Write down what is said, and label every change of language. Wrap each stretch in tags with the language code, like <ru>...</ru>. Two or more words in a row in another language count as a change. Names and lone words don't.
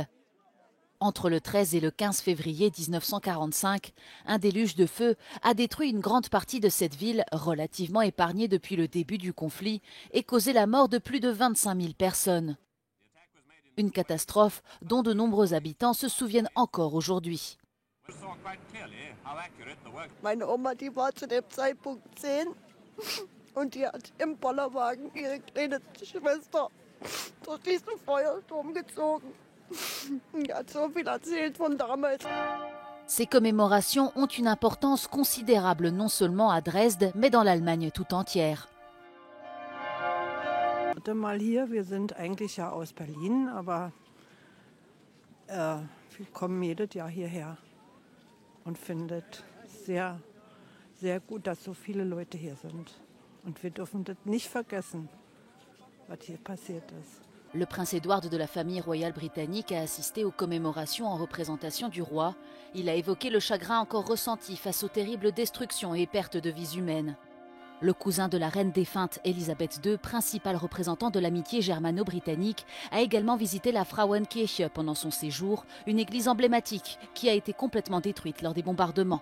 <fr>Entre le 13 et le 15 février 1945, un déluge de feu a détruit une grande partie de cette ville, relativement épargnée depuis le début du conflit, et causé la mort de plus de 25 000 personnes. Une catastrophe dont de nombreux habitants se souviennent encore aujourd'hui.</fr> <de>Meine Oma, die war zu dem Zeitpunkt 10 und die hat im Bollerwagen ihre kleine Schwester durch diesen Feuersturm gezogen. Die hat so viel erzählt von damals.</de> <fr>Ces commémorations ont une importance considérable non seulement à Dresde, mais dans l'Allemagne tout entière.</fr> <de>Mal hier, wir sind eigentlich ja aus Berlin, aber wir kommen jedes Jahr hierher und findet sehr, sehr gut, dass so viele Leute hier sind. Und wir dürfen das nicht vergessen, was hier passiert ist.</de> <fr>Le prince Édouard de la famille royale britannique a assisté aux commémorations en représentation du roi. Il a évoqué le chagrin encore ressenti face aux terribles destructions et pertes de vies humaines. Le cousin de la reine défunte Elisabeth II, principal représentant de l'amitié germano-britannique, a également visité la Frauenkirche pendant son séjour, une église emblématique qui a été complètement détruite lors des bombardements.</fr>